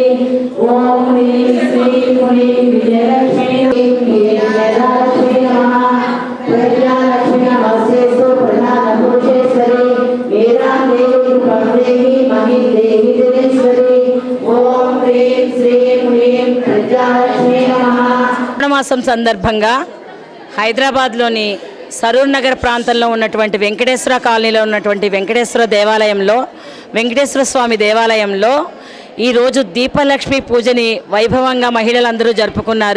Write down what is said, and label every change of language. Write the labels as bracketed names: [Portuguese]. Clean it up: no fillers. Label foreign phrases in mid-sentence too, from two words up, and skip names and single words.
[Sanskrit] ॐ ह्रीं श्रीं ह्रीं विजयलक्ष्मी जयलक्ष्मी नमः। प्रज्ञालक्ष्मी नमस्तेषु प्रधानपुरुषेश्वरी वेदां देहि देहि महि देहि जगेश्वरी। ॐ ह्रीं श्रीं ह्रीं प्रज्ञालक्ष्मी नमः। [Telugu] మాసం సందర్భంగా హైదరాబాద్లోని సరూర్ నగర్ ప్రాంతంలో ఉన్నటువంటి వెంకటేశ్వర కాలనీలో ఉన్నటువంటి వెంకటేశ్వర దేవాలయంలో వెంకటేశ్వర స్వామి దేవాలయంలో ఈరోజు దీపలక్ష్మి పూజని వైభవంగా మహిళలందరూ జరుపుకున్నారు.